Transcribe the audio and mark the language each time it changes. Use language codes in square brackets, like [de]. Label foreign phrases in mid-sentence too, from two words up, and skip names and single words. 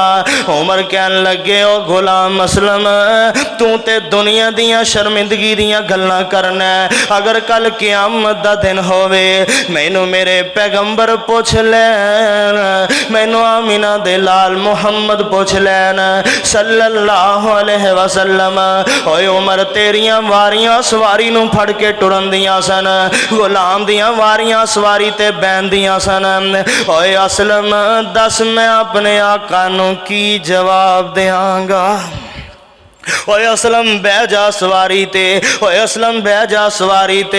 [pa] عمر کہن لگے او غلام اسلم تو تے دنیا دیاں شرمندگی دیاں گلاں کرنا ہے. اگر کل قیامت دا دن ہووے مینو میرے پیغمبر پچھ لین، مینو آمنہ دے لال محمد پچھ لین, मैनू आमीना दे लाल मुहम्मद पुछ लैन [ar] صلى الله عليه وسلم. [pa] اوئے عمر تیریاں واریاں سواری نوں پھڑ کے ٹرن دیاں سن، غلام دیاں واریاں سواری تے بہندیاں سن. اوئے اسلم دس میں اپنے آقا نوں کی جواب دینگا. اوئے اسلم بہ جا سواری تے، اوئے اسلم بہ جا سواری تے.